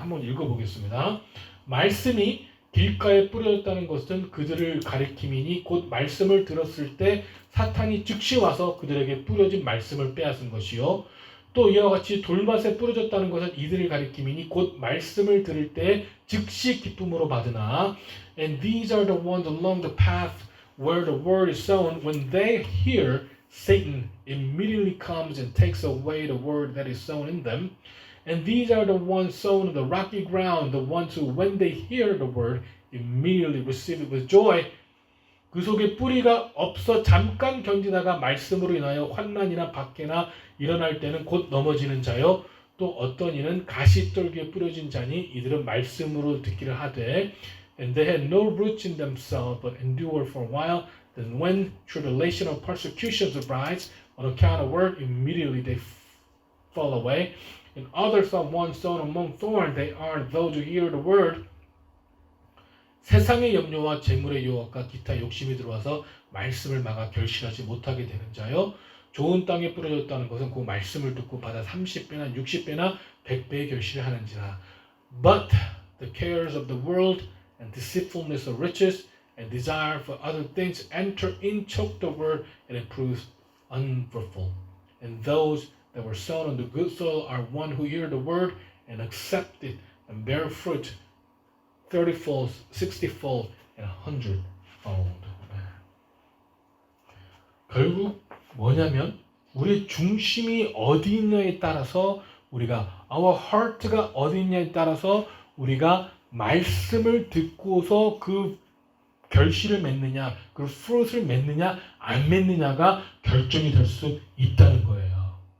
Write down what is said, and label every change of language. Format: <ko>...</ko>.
<ko>한번 읽어보겠습니다. 말씀이 길가에 뿌려졌다는 것은 그들을 가리킴이니 곧 말씀을 들었을 때 사탄이 즉시 와서 그들에게 뿌려진 말씀을 빼앗은 것이요. 또 이와 같이 돌밭에 뿌려졌다는 것은 이들을 가리킴이니 곧 말씀을 들을 때 즉시 기쁨으로 받으나</ko> <en>And these are the ones along the path where the word is sown. When they hear, Satan immediately comes and takes away the word that is sown in them. And these are the ones sown on the rocky ground, the ones who, when they hear the word, immediately receive it with joy.</en> <ko>그 속에 뿌리가 없어 잠깐 견디다가 말씀으로 인하여 환난이나 박해나 일어날 때는 곧 넘어지는 자요. 또 어떤 이는 가시떨기에 뿌려진 자니 이들은 말씀으로 듣기를 하되</ko> <en>And they had no roots in themselves but endure for a while. Then when tribulation or persecutions arise on account of word, immediately they fall away. And others are one sown among thorns. They are those who hear the word.</en> <ko>세상의 염려와 재물의 유혹과 기타 욕심이 들어와서 말씀을 막아 결실하지 못하게 되는 자요. 좋은 땅에 뿌려졌다는 것은 그 말씀을 듣고 받아 30배나 60배나 100배의 결실을 하는지라.</ko> <en>But the cares of the world and deceitfulness of riches and desire for other things enter in, choke the word, and it proves unfruitful. And those that were sown on the good soil are one who hear the word and accept it and bear fruit 30-fold, 60-fold, and 100-fold.</en> <ko>결국 뭐냐면 우리의 중심이 어디 있냐에 따라서 우리가</ko> <en>our heart</en> <ko>가 어디 있냐에 따라서 우리가 말씀을 듣고서 그 결실을 맺느냐, 그 fruit을 맺느냐, 안 맺느냐가 결정이 될 수 있다는 거예요.</ko>